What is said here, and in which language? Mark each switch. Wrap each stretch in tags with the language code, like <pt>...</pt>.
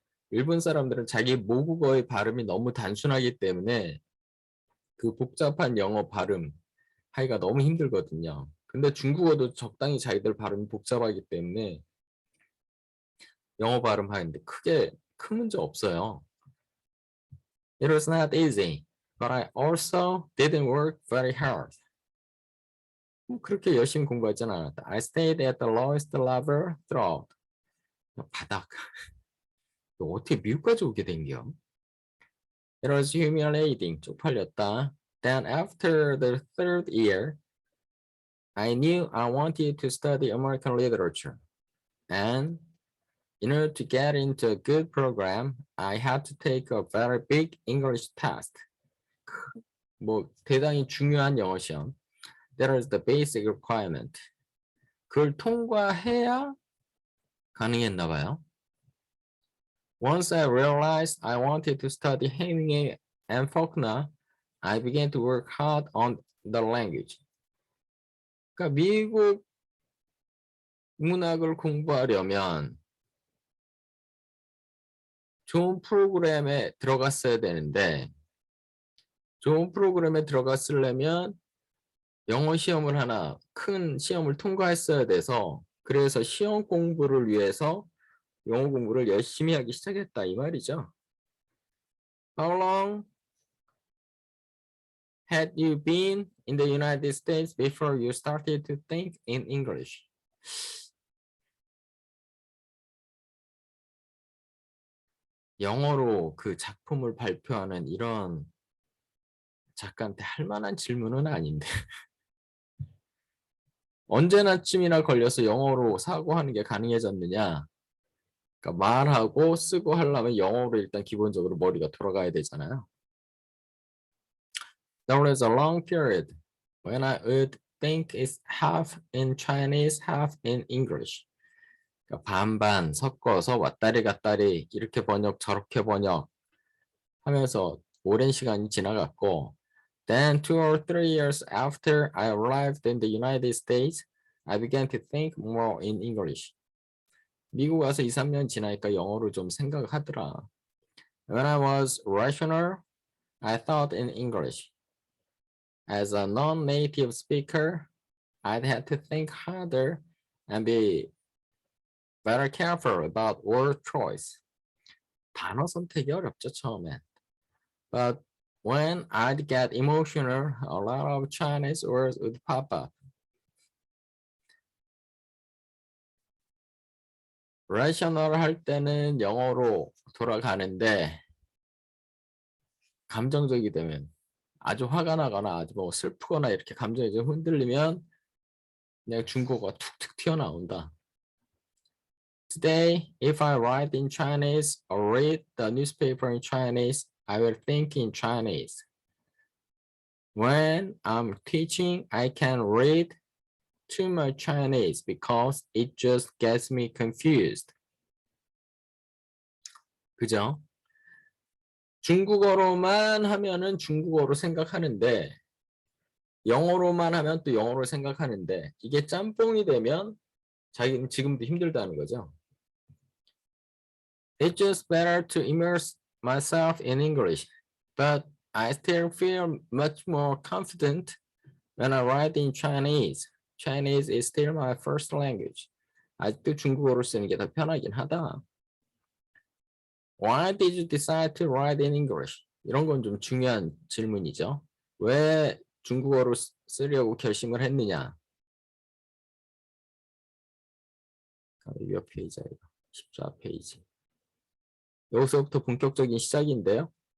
<ko>일본 사람들은 자기 모국어의 발음이 너무 단순하기 때문에 그 복잡한 영어 발음 하기가 너무 힘들거든요. 근데 중국어도 적당히 자기들 발음이 복잡하기 때문에 영어 발음하는데 크게 큰 문제 없어요.</ko> <en>It was not easy, but I also didn't work very hard.</en> <ko>그렇게 열심히 공부하진 않았다.</ko> <en>I stayed at the lowest level throughout.</en> <ko>바닥. 어떻게 미국까지 오게 된겨?</ko> <en>It was humiliating.</en> <ko>쪽팔렸다.</ko> <en>Then after the third year, I knew I wanted to study American literature. And in order to get into a good program, I had to take a very big English test.</en> <ko>뭐 대단히 중요한 영어 시험.</ko> <en>That is the basic requirement.</en> <ko>그걸 통과해야 가능했나 봐요.</ko> <en>Once I realized I wanted to study Hemingway and Faulkner, I began to work hard on the language.</en> <ko>그러니까 미국 문학을 공부하려면 좋은 프로그램에 들어갔어야 되는데 좋은 프로그램에 들어갔으려면 영어 시험을 하나 큰 시험을 통과했어야 돼서 그래서 시험 공부를 위해서 영어 공부를 열심히 하기 시작했다 이 말이죠.</ko> <en>How long had you been in the United States before you started to think in English?</en> <ko>영어로 그 작품을 발표하는 이런 작가한테 할 만한 질문은 아닌데 언제나쯤이나 걸려서 영어로 사고하는 게 가능해졌느냐? 그러니까 말하고 쓰고 하려면 영어로 일단 기본적으로 머리가 돌아가야 되잖아요.</ko> <en>There was a long period when I would think it's half in Chinese, half in English.</en> <ko>그러니까 반반 섞어서 왔다리 갔다리 이렇게 번역 저렇게 번역 하면서 오랜 시간이 지나갔고</ko> <en>Then 2 or 3 years after I arrived in the United States, I began to think more in English.</en> <ko>미국 와서 2, 3년 지나니까 영어로 좀 생각하더라.</ko> <en>When I was rational, I thought in English. As a non-native speaker, I'd have to think harder and be very careful about word choice.</en> <ko>단어 선택이 어렵죠, 처음엔.</ko> <en>But when I'd get emotional, a lot of Chinese words would pop up.</en> <ko>rational 할 때는 영어로 돌아가는데 감정적이 되면 아주 화가 나거나 아주 뭐 슬프거나 이렇게 감정이 좀 흔들리면 그냥 중국어가 툭툭 튀어나온다.</ko> <en>Today, if I write in Chinese or read the newspaper in Chinese, I will think in Chinese. When I'm teaching, I can't read too much Chinese because it just gets me confused.</en> <ko>그죠? 중국어로만 하면은 중국어로 생각하는데 영어로만 하면 또 영어로 생각하는데 이게 짬뽕이 되면 자기는 지금도 힘들다는 거죠.</ko> <en>It's just better to immerse myself in English, but I still feel much more confident when I write in Chinese. Chinese is still my first language.</en> <ko>아직도 중국어를 쓰는 게 더 편하긴 하다.</ko> <en>Why did you decide to write in English?</en> <ko>이런 건 좀 중요한 질문이죠. 왜 중국어로 쓰려고 결심을 했느냐? 몇 페이지야 이거? 14페이지. 여기서부터 본격적인 시작인데요.</ko>